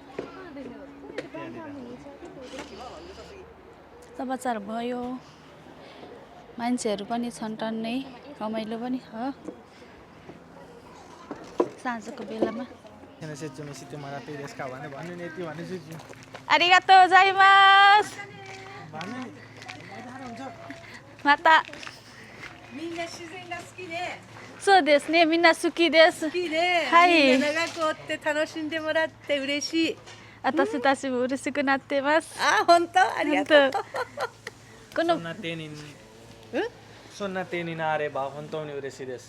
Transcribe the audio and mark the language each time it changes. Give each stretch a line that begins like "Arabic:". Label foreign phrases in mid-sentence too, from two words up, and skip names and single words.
Nepali: 4:15 भयो मान्छेहरू पनि छन् टन्नै रमाइलो पनि छ साँझको बेलामा
Japanese: ありがとうございます またみんな自然が好きね。そうですねみんな好きです好きね。はいみんな長くおって楽しんでもらって嬉しい。私たちも嬉しくなってますあ、本当ありがとう。このそんな手にそんな手になれば本当に嬉しいです